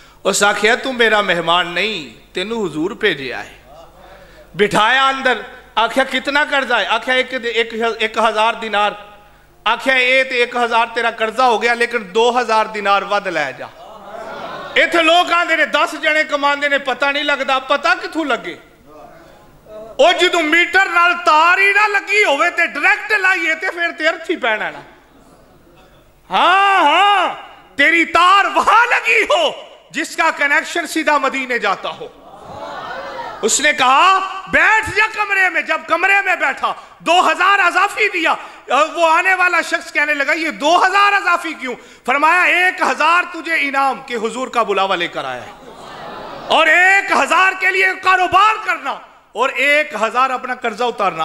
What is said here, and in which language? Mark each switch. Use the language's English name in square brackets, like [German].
[Punjabi] اس آکھیا [Urdu] تم میرا مہمان نہیں، [Punjabi] تینوں حضور بھیجیا ہے. بٹھایا اندر، آکھیا کتنا قرضہ ہے؟ آکھیا 1000 دینار. آکھیا اے تے 1000 تیرا قرضہ ہو گیا لیکن 2000 دینار ود لے جا. ایتھے لوگ آندے نے 10 جنے کماندے نے پتہ نہیں لگدا. پتہ کتھوں لگے؟ او جدوں میٹر نال تار ہی نہ لگی ہوئے تے ڈائریکٹ لائیے تے پھر تے ارتھی پینا نا. [Urdu] ہاں تیری تار وہاں لگی ہو جس کا کنیکشن سیدھا مدینے جاتا ہو. اس نے کہا بیٹھ جا کمرے میں. جب کمرے میں بیٹھا 2000 اضافی دیا. وہ آنے والا شخص کہنے لگا یہ 2000 اضافی کیوں؟ فرمایا 1000 تجھے انعام کہ حضور کا بلاوا لے کر آیا ہے، اور 1000 کے لیے کاروبار کرنا اور 1000 اپنا قرضہ اتارنا.